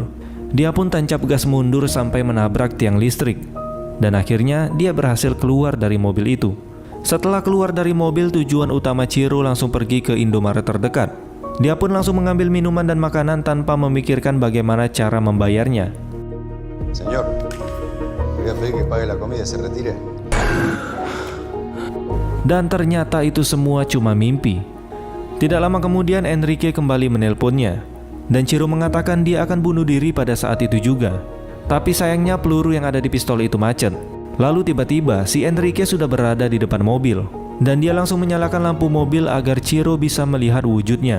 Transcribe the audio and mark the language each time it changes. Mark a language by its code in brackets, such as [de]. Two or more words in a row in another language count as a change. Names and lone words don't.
[id] Dia pun tancap gas mundur sampai menabrak tiang listrik. Dan akhirnya dia berhasil keluar dari mobil itu. Setelah keluar dari mobil, tujuan utama Chiro langsung pergi ke Indomaret terdekat. Dia pun langsung mengambil minuman dan makanan tanpa memikirkan bagaimana cara membayarnya. [es] Señor, voy a pedir que pague la comida y se retire. [id] Dan ternyata itu semua cuma mimpi. Tidak lama kemudian Enrique kembali menelponnya, dan Chiro mengatakan dia akan bunuh diri pada saat itu juga. Tapi sayangnya peluru yang ada di pistol itu macet. Lalu tiba-tiba si Enrique sudah berada di depan mobil, dan dia langsung menyalakan lampu mobil agar Chiro bisa melihat wujudnya.